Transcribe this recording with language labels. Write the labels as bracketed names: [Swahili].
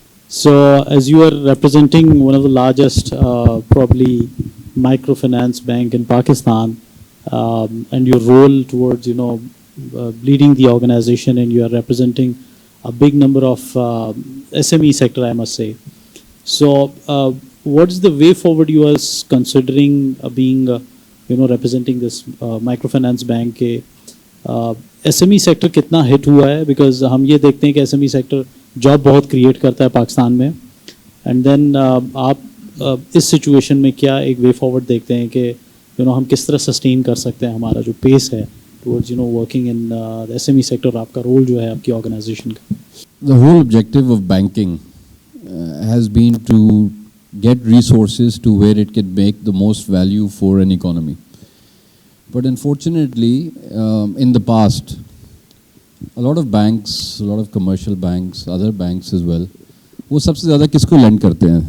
[English] So as you are representing one of the largest probably microfinance bank in Pakistan, and your role towards leading the organization, and you are representing a big number of SME sector, I must say. So what's the way forward you are considering being representing this microfinance bank के SME sector [Hindi] कितना [English] hit [Hindi] हुआ है, [English] because [Hindi] हम ये देखते हैं कि [English] SME sector job बहुत create [Hindi] करता है पाकिस्तान में, [English] and then [Hindi] आप इस सिचुएशन में क्या एक [English] way forward [Hindi] देखते हैं कि हम किस तरह [English] sustain [Hindi] कर सकते हैं हमारा जो [English] pace है towards working in the SME sector, [Hindi] आपका रोल जो है आपकी ऑर्गेनाइजेशन का? [English] The whole objective of banking has been to get resources to where it can make the most value for an economy. But unfortunately, in the past, a lot of banks, a lot of commercial banks, other banks as well, [Hindi] वो सबसे ज़्यादा किसको [English] lend [Hindi] करते हैं?